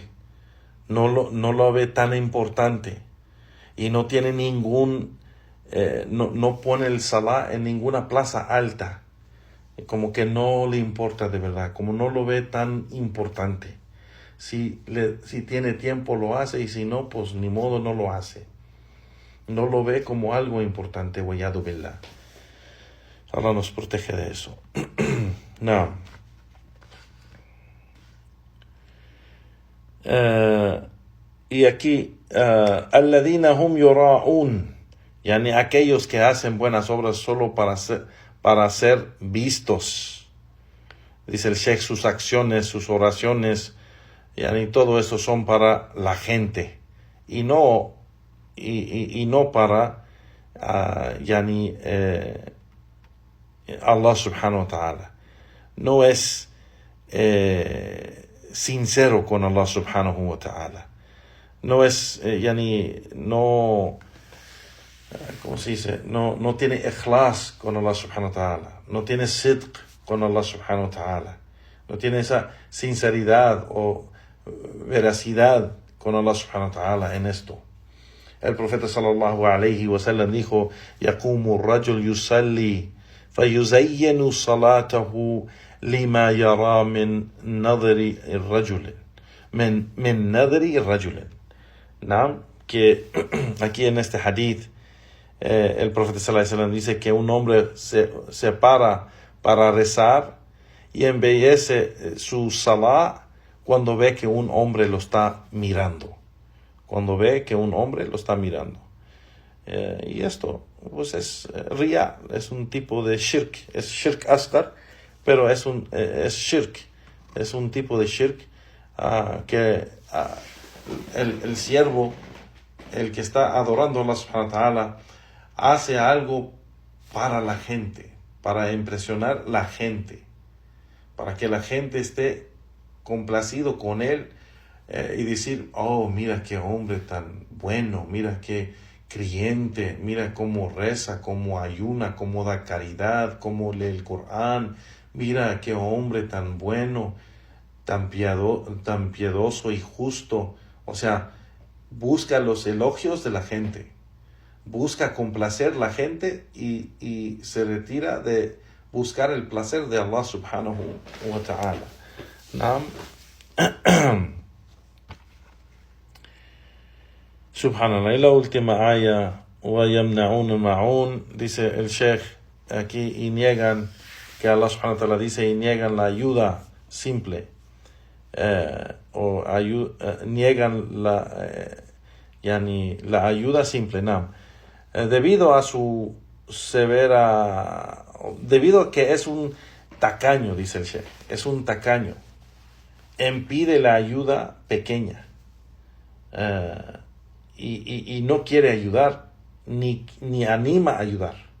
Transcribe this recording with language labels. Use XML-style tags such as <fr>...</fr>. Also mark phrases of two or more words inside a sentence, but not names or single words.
<es>No lo ve tan importante y no tiene no pone el salah en ninguna plaza alta, como que no le importa de verdad, como no lo ve tan importante. Si tiene tiempo lo hace, y si no, pues ni modo, no lo hace. No lo ve como algo importante,</es> <ar>والعياذ بالله.</ar> <es>Allah nos protege de eso. No. Y aquí,</es> <ar>الذين هم يراءون,</ar> <es>aquellos que hacen buenas obras solo para ser vistos. Dice el Sheikh, sus acciones, sus oraciones, todo eso son para la gente, y no para Allah</es> <ar>سبحانه وتعالى.</ar> <es>no es sincero con Allah</es> <ar>سبحانه وتعالى.</ar> <es>No es, no, ¿cómo se dice? No tiene ikhlas con Allah</es> <ar>سبحانه وتعالى.</ar> <es>No tiene sidq con Allah</es> <ar>سبحانه وتعالى.</ar> <es>No tiene esa sinceridad o veracidad con Allah</es> <ar>سبحانه وتعالى</ar> <es>en esto. El profeta</es> <ar>صلى الله عليه وسلم</ar> <es>dijo:</es> <ar>يقوم الرجل يصلي فيزين صلاته لما يرى من نظر الرجل من نظر الرجل.</ar> <es>Que aquí en este hadith el profeta</es> <ar>صلى الله عليه وسلم</ar> <es>dice que un hombre se para rezar y embellece su salah cuando ve que un hombre lo está mirando. Cuando ve que un hombre lo está mirando. Y esto pues es riya, es un tipo de shirk. Es</es> <ar>شرك أصغر,</ar> <es>pero es shirk. Es un tipo de shirk que el siervo, el que está adorando a Allah</es> <ar>سبحانه و</ar> <es>ta'ala, hace algo para la gente, para impresionar la gente, para que la gente esté complacido con él y decir: oh, mira qué hombre tan bueno, mira qué creyente, mira cómo reza, cómo ayuna, cómo da caridad, cómo lee el Corán, mira qué hombre tan bueno, tan piadoso y justo. O sea, busca los elogios de la gente, busca complacer la gente y se retira de buscar el placer de Allah</es> <ar>سبحانه وتعالى.</ar> <es>Subhanallah. Y la última aya,</es> <ar>وَيَمْنَعُونَ الْمَعُونَ,</ar> <es>dice el Sheikh aquí, y niegan, que Allah</es> <ar>سبحانه وتعالى</ar> <es>dice, y niegan la ayuda simple, niegan la ayuda simple, debido a su debido a que es un tacaño, dice el Sheikh, es un tacaño, impide la ayuda pequeña, y no quiere ayudar, ni anima a ayudar.</es>